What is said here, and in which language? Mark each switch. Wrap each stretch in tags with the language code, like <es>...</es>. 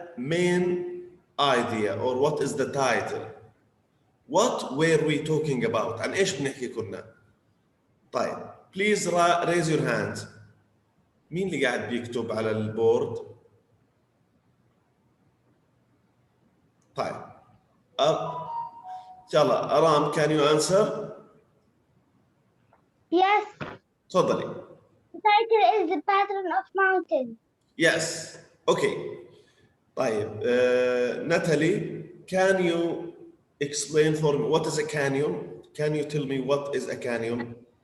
<en>main idea or what is the title? What were we talking about?</en> <ar>عن ايش بنحكي كنا؟ طيب</ar> <en>please raise your hands.</en> <ar>مين اللي قاعد بيكتب على البورد؟ طيب يلا أرام</ar> <en>can you answer؟ Yes.</en> <ar>تفضلي.</ar> <en>The title is The Pattern of Mountains. Yes. Okay. طيب Natalie, can you explain for me what is a canyon? Can you tell me what is a canyon?</en>